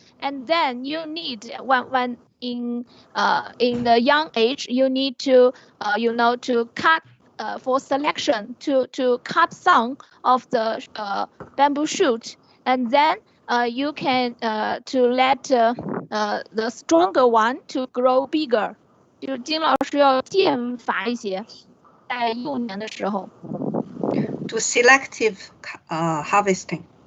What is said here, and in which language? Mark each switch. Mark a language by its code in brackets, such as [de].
[en] And then you need when in the young age you need to to cut for selection to cut some of the bamboo shoot, and then you can to let the stronger one to grow bigger. [zh] 就金老师要剑伐一些，在幼年的时候。 [en] To selective harvesting.